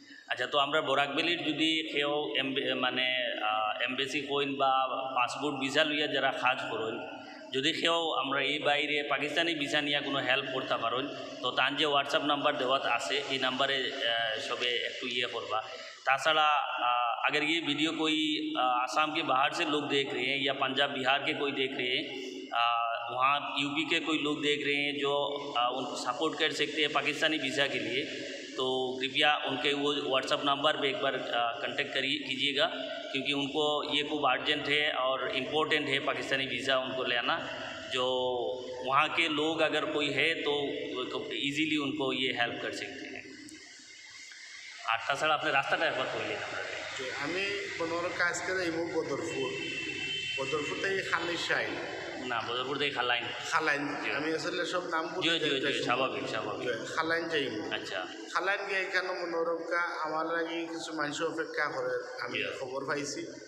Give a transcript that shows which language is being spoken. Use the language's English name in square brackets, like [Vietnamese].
[Bangla] আচ্ছা, তো আমরা বরাকবেলির যদি কেউ মানে এমবেসি কইন বা পাসপোর্ট ভিসা লইয়া যারা কাজ করেন, যদি কেউ আমরা এই বাইরে পাকিস্তানি ভিসা নিয়ে কোনো হেল্প করতে পারেন, তো তার যে হোয়াটসঅ্যাপ নাম্বার দেওয়া আছে এই নাম্বারে সবে একটু ইয়ে করবা। [Hindi] ताछड़ा अगर ये वीडियो कोई आसाम के बाहर से लोग देख रहे हैं या पंजाब बिहार के कोई देख रहे हैं, वहाँ यूपी के कोई लोग देख रहे हैं जो उनको सपोर्ट कर सकते हैं पाकिस्तानी वीज़ा के लिए, तो कृपया उनके वो व्हाट्सअप नंबर पे एक बार कांटेक्ट कीजिएगा, क्योंकि उनको ये खूब अर्जेंट है और इम्पोर्टेंट है पाकिस्तानी वीज़ा उनको लेना। जो वहाँ के लोग अगर कोई है तो इजीली उनको ये हेल्प कर सकते हैं। [Bangla] আর তাছাড়া আপনি রাস্তাটা একবার কইলেন আপনাকে। আমি পনেরো কাজ করে যাইব বদরপুর থেকে খালিশাইল, না বদরপুর থেকে খালাইন। খালাইন আমি আসলে সব নাম জি জি জি স্বাভাবিক স্বাভাবিক। খালাইন যাইব। আচ্ছা, খালাইন গিয়ে এখানে মনোরমকা আমার লাগি কিছু মানুষ অপেক্ষা করে, আমি খবর পাইছি।